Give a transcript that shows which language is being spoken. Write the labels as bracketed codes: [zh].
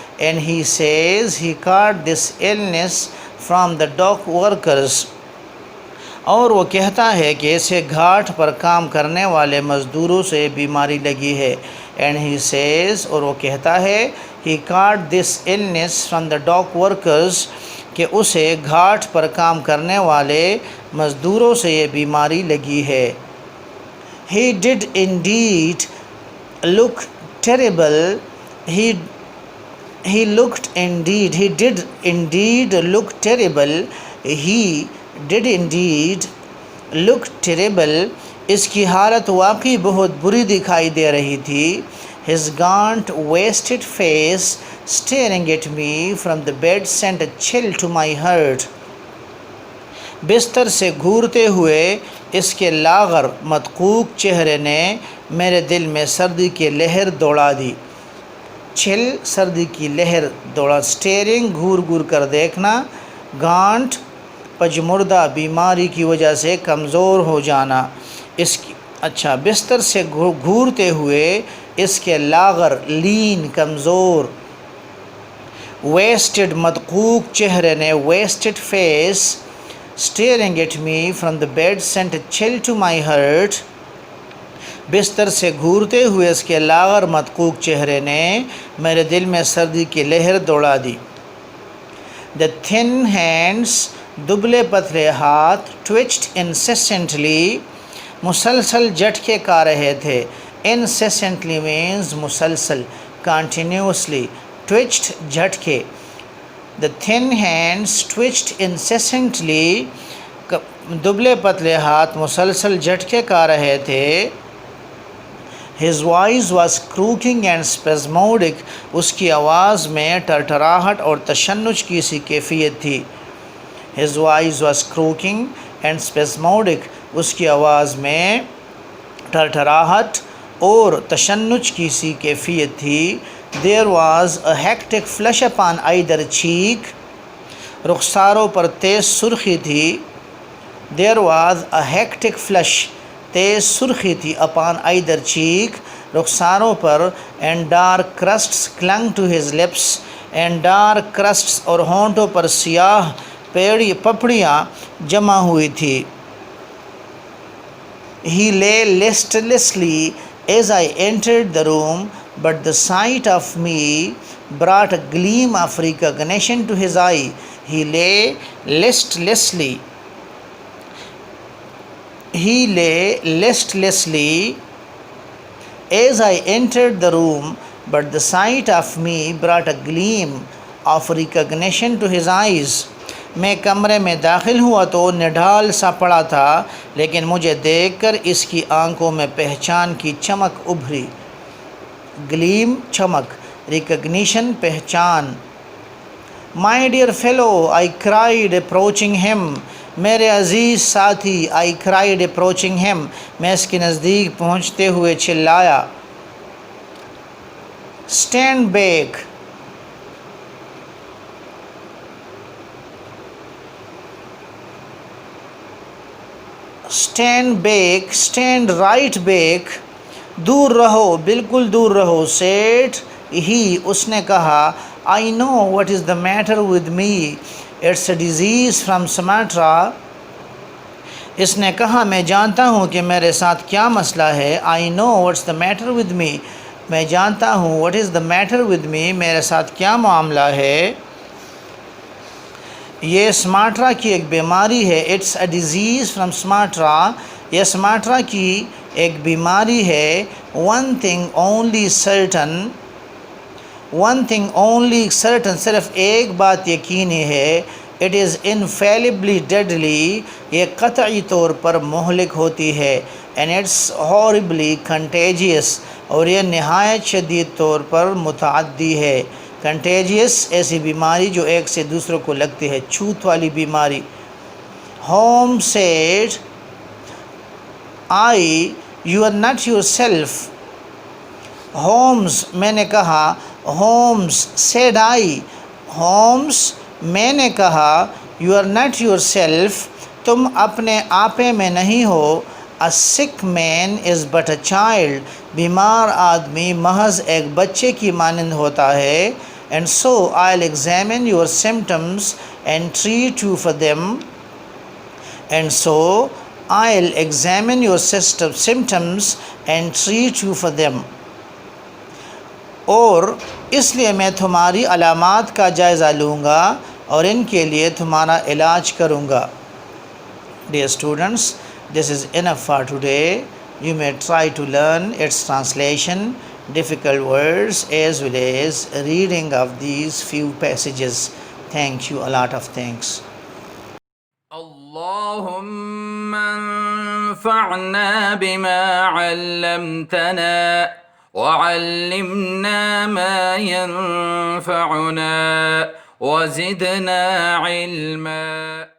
[en] and he says he caught this illness from the dock workers, [ur] اور وہ کہتا ہے کہ اسے گھاٹ پر کام کرنے والے مزدوروں سے بیماری لگی ہے. [en] and he says, [ur] اور وہ کہتا ہے, [en] he caught this illness from the dock workers, [ur] کہ اسے گھاٹ پر کام کرنے والے مزدوروں سے یہ بیماری لگی ہے. [en] he did indeed look terrible. he did indeed look terrible. he did indeed look terrible. [ur] اس کی حالت واقعی بہت بری دکھائی دے رہی تھی. [en] his gaunt wasted face staring at me from the bed sent a chill to my heart. [ur] بستر سے گھورتے ہوئے اس کے لاغر مدقوق چہرے نے میرے دل میں سردی کی لہر دوڑا دی. چھل سردی کی لہر دوڑا. اسٹیئرنگ گھور گھور کر دیکھنا. گانٹ پجمردہ بیماری کی وجہ سے کمزور ہو جانا. اس کی بستر سے گھورتے ہوئے اس کے لاغر لین کمزور. [en] wasted [ur] مدقوق چہرے نے, [en] Wasted face, staring at me from the bed sent a chill to my heart. [ur] بستر سے گھورتے ہوئے اس کے لاغر مدقوق چہرے نے میرے دل میں سردی کی لہر دوڑا دی. [en] The thin hands, [ur] دبلے پتلے ہاتھ, [en] twitched incessantly, [ur] مسلسل جھٹکے کھا رہے تھے. [en] incessantly means مسلسل, continuously. Twitched جھٹکے. The thin hands twitched incessantly. [ur] دبلے پتلے ہاتھ مسلسل جھٹکے کھا رہے تھے. [en] His voice was croaking and spasmodic. [ur] اس کی آواز میں ٹرٹراہٹ اور تشنج کی سی کیفیت تھی. [en] His voice was croaking and spasmodic. [ur] اس کی آواز میں ٹرٹراہٹ اور تشنج کی سی کیفیت تھی. [en] There was a hectic flush upon either cheek. [ur] رخساروں پر تیز سرخی تھی. [en] There was a hectic flush. [ur] تیز سرخی تھی [en] upon either cheek. [ur] رخساروں per. [en] And dark crusts clung to his lips. And dark crusts [ur] اور ہونٹوں پر سیاہ پپڑیاں جمع ہوئی تھی. [en] He lay listlessly as I entered the room, but the sight of me brought a gleam of recognition to his eye. He lay listlessly. He lay listlessly as I entered the room, but the sight of me brought a gleam of recognition to his eyes. [ur] میں کمرے میں داخل ہوا تو نڈھال سا پڑا تھا، لیکن مجھے دیکھ کر اس کی آنکھوں میں پہچان کی چمک ابھری. گلیم چمک، ریکگنیشن پہچان. [en] My dear fellow, I cried approaching him. [ur] میرے عزیز ساتھی. [en] I cried approaching him. [ur] میں اس کے نزدیک پہنچتے ہوئے چلایا. [en] Stand back. Stand back, stand right back. [ur] دور رہو، بالکل دور رہو. [en] Said he. [ur] اس نے کہا. [en] I know what is the matter with me. It's a disease from Sumatra. [ur] اس نے کہا میں جانتا ہوں کہ میرے ساتھ کیا مسئلہ ہے. [en] I know what's the matter with me. [ur] میں جانتا ہوں [en] what is the matter with me. [ur] میرے ساتھ کیا معاملہ ہے. یہ سماٹرا کی ایک بیماری ہے. [en] It's a disease from Sumatra. [ur] یہ سماٹرا کی ایک بیماری ہے. [en] One thing only certain. One thing only certain. [ur] صرف ایک بات یقینی ہے. [en] It is infallibly deadly. [ur] یہ قطعی طور پر مہلک ہوتی ہے. [en] And it's horribly contagious. [ur] اور یہ نہایت شدید طور پر متعدی ہے. کنٹیجیس ایسی بیماری جو ایک سے دوسروں کو لگتی ہے، چھوت والی بیماری. [en] Home said I you are not your self. [ur] Homes میں نے کہا. Homes [en] Said I. Holmes [ur] میں نے کہا. [en] You are not yourself. [ur] تم اپنے آپے میں نہیں ہو. [en] A sick man is but a child. [ur] بیمار آدمی محض ایک بچے کی مانند ہوتا ہے. [en] And so I'll examine your symptoms and treat you for them. And so I'll examine your symptoms and treat you for them. [ur] اور اس لیے میں تمہاری علامات کا جائزہ لوں گا اور ان کے لیے تمہارا علاج کروں گا. [en] Dear students, this is enough for today. You may try to learn its translation, difficult words, as well as reading of these few passages. Thank you. A lot of thanks. [ar] اللهم انفعنا بما علمتنا وعلمنا ما ينفعنا وزدنا علما.